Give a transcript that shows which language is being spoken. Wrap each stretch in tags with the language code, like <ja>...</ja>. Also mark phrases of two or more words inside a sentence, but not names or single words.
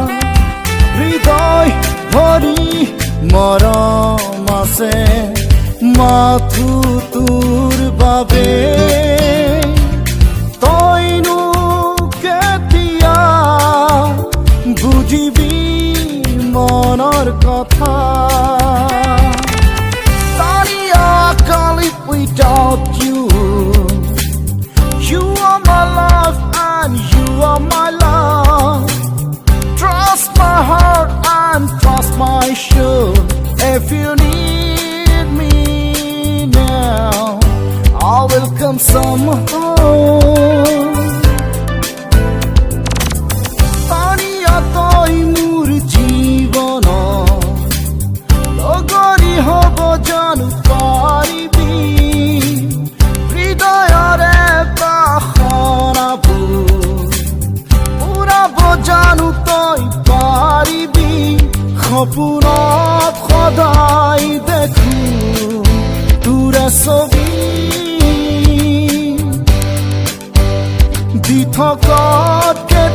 <as>হৃদয় ভৰি মৰম আছে মাথো তোৰ বাবে তইনো কেতিয়া বুজিবি মনৰ কথা</as> <en>without you. You are my life and you are my love. Trust my heart and trust my soul. If you need me now, I will come somehow.</en> <as>তানিয়া তই মোৰ জীৱনা লগৰী হ'বা জানো পাৰিবি জানো তই পাৰিবি সপোনত সদায় দেখো তোৰে ছবি দি থকা</as>